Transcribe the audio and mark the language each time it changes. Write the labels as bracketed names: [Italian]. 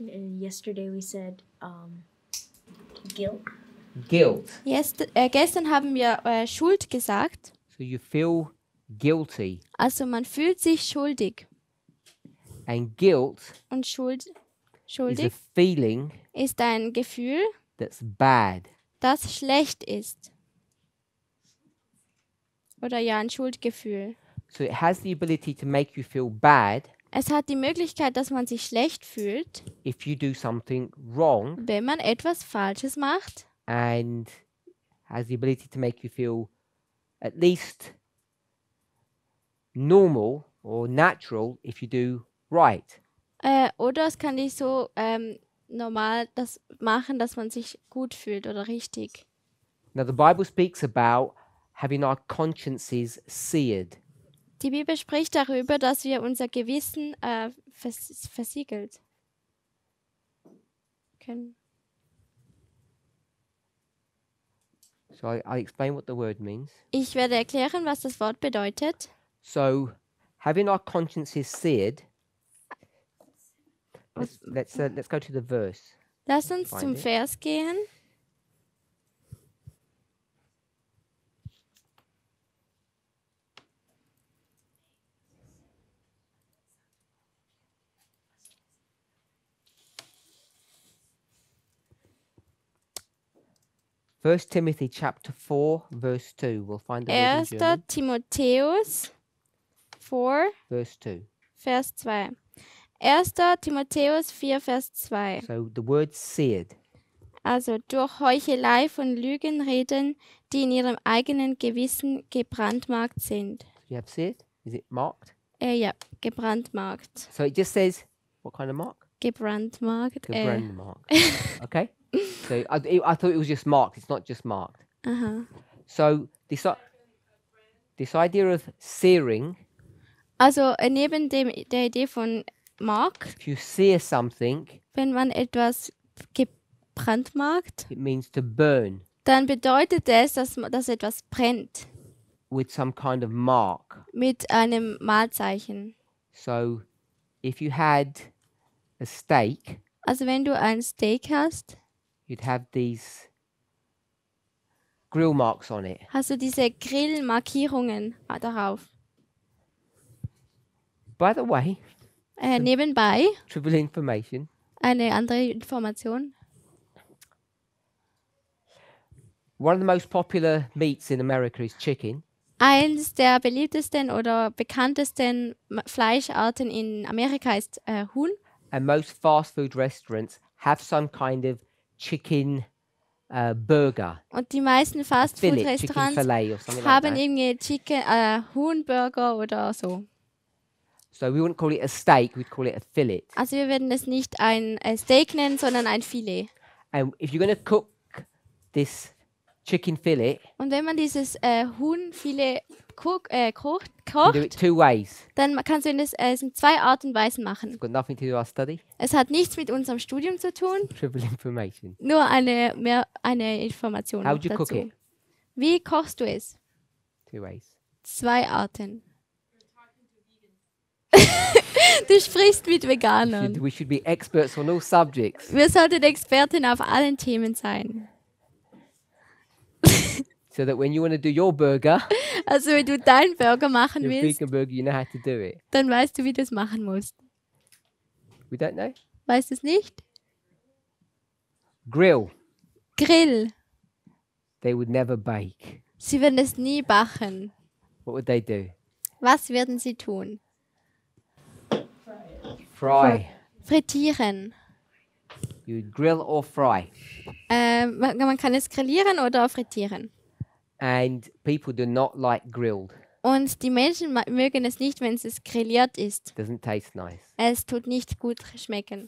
[English] Yesterday we said guilt. Guilt. [German] Gestern haben wir Schuld gesagt. [English] So you feel guilty. [German] Also man fühlt sich schuldig. [English] And guilt [German] Und [English] is a [German] schuldig [English] feeling [German] ist ein Gefühl, [English] that's bad. [German] das schlecht ist. Oder ja, ein Schuldgefühl. [English] So it has the ability to make you feel bad [German] Es hat die Möglichkeit, dass man sich schlecht fühlt, [English] if you do something wrong, [German] wenn man etwas Falsches macht. [English] and has the ability to make you feel at least normal or natural if you do right. [German] Oder es kann dich so normal das machen, dass man sich gut fühlt oder richtig. [English] Now the Bible speaks about having our consciences seared. [German] Die Bibel spricht darüber, dass wir unser Gewissen versiegelt können. [English] So I'll explain what the word means. [German] Ich werde erklären, was das Wort bedeutet. [English] So having our consciences seared, let's go to the verse. [German] Lass uns [English] Find [German] zum [English] it. [German] Vers gehen. [English] First Timothy chapter 4 verse 2. We'll find the word in [German] 1. [English] German. [German] Timotheus 4, Verse 2. Vers 2. 1. Timotheus 4, Vers 2. [English] So the word seared. [German] Also durch Heuchelei von Lügenreden, die in ihrem eigenen Gewissen gebrandmarkt sind. [English] You have seared? Is it marked? [German] Ja, gebrandmarkt. [English] So it just says what kind of mark? [German] Gebrandmarkt. [English] The brand mark. Okay. So I thought it was just marked. It's not just marked. Aha. So this idea of searing, [German] Also neben der Idee von Mark, [English] if you sear something, [German] wenn man etwas gebrandmarkt, [English] it means to burn [German] dann bedeutet es, dass etwas brennt [English] with some kind of mark. [German] mit einem Malzeichen. [English] So if you had a steak, [German] Also wenn du ein Steak hast, [English] you'd have these grill marks on it. [German] hast du diese Grillmarkierungen darauf. [English] By the way, [German] Nebenbei [English] trivial information. [German] eine andere Information. [English] One of the most popular meats in America is chicken. [German] Eins der beliebtesten oder bekanntesten Fleischarten in Amerika ist Huhn. [English] And most fast food restaurants have some kind of chicken burger. [German] Und die meisten [English] Chicken [German] Fastfood-Restaurants [English] fillet or something like [German] haben [English] that. [German] irgendwie Huhnburger oder so. [English] So we wouldn't call it a steak, we'd call it a fillet. [German] Also wir werden es nicht ein Steak nennen, sondern ein Filet. [English] And if you're going to cook this chicken fillet, [German] Und wenn man dieses Huhnfilet kocht, [English] you do it two ways. [German] dann kannst du es in zwei Arten und Weisen machen. [English] It's got nothing to do with our study. [German] Es hat nichts mit unserem Studium zu tun, [English] Trivial information. [German] nur eine Information [English] How would you cook [German] dazu. [English] it? [German] Wie kochst du es? [English] Two ways. [German] Zwei Arten. Du sprichst mit Veganern. [English] We should be experts on all subjects. [German] Wir sollten Experten auf allen Themen sein. [English] So that when you want to do your burger, [German] Also wenn du deinen Burger machen [English] your [German] willst, [English] vegan burger, you know how to do it. [German] dann weißt du, wie du es machen musst. [English] We don't know. [German] Weißt du es nicht? [English] Grill. [German] Grill. [English] They would never bake. [German] Sie würden es nie backen. [English] What would they do? [German] Was würden sie tun? [English] Fry. [German] Frittieren. [English] You would grill or fry. [German] Man kann es grillieren oder frittieren. And people do not like grilled. Und die Menschen mögen es nicht, wenn es grilliert ist. Doesn't taste nice. Es tut nicht gut schmecken.